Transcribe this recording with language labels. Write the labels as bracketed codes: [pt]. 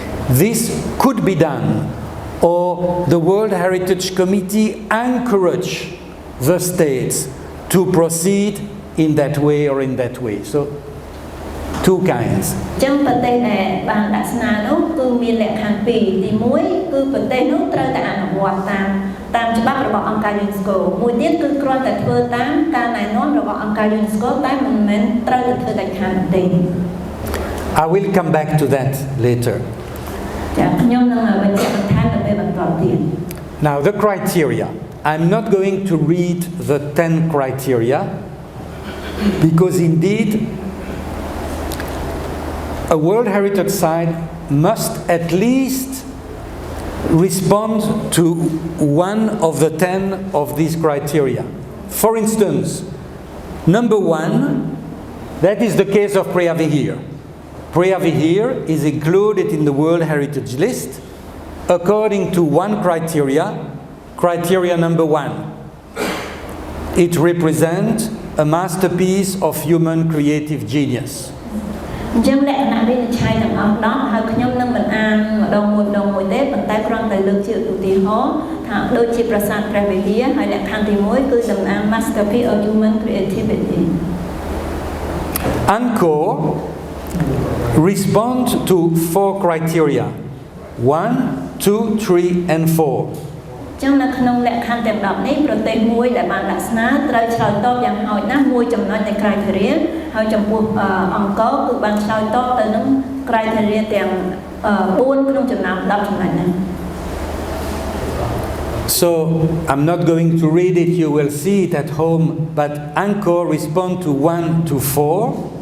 [en] This could be done, or the World Heritage Committee encourage the states to proceed in that way or in that way. So, two kinds. [km] ចឹងប្រទេសដែលបានដាក់ស្នើនោះគឺមានលក្ខខណ្ឌពីរទី1គឺប្រទេសនោះត្រូវតែអនុវត្តតាមច្បាប់របស់អង្គការ UNESCO មួយទៀតគឺគ្រាន់តែធ្វើតាមការណែនាំរបស់អង្គការ UNESCO តែមិនមែនត្រូវតែធ្វើដាច់ខាតទេ [en] I will come back to that later. [km] ចាខ្ញុំនឹងបញ្ជាក់បន្ថែមនៅពេលបន្ទាប់ទៀត [en] Now the criteria. I'm not going to read the 10 criteria because indeed a World Heritage Site must at least respond to one of the 10 of these criteria. For instance, number 1, that is the case of Preah Vihear. Preah Vihear is included in the World Heritage List according to one criteria, criteria number 1. It represents a masterpiece of human creative genius. [km] អញ្ចឹងលក្ខណៈវិនិច្ឆ័យទាំងអស់10ហើយខ្ញុំនឹងមិនអានម្ដងមួយទេប៉ុន្តែគ្រាន់តែលើកជាឧទាហរណ៍ថាដូចជាប្រាសាទព្រះវិហារហើយលក្ខខណ្ឌទី1គឺតំណាង [en] masterpiece of human creativity. Angkor respond to 4 criteria: 1, 2, 3, and 4. [km] ចឹងនៅក្នុងលក្ខខណ្ឌទាំង10នេះប្រទេសមួយដែលបានដាក់ស្នើត្រូវឆ្លើយតបយ៉ាងហោចណាស់មួយចំណុចនៃ criteria ហើយចំពោះអង្គរគឺបានឆ្លើយតបទៅនឹង criteria ទាំង4ក្នុងចំណោម10ចំណុចហ្នឹង [en] So I'm not going to read it, you will see it at home, but Angkor respond to 1 to 4.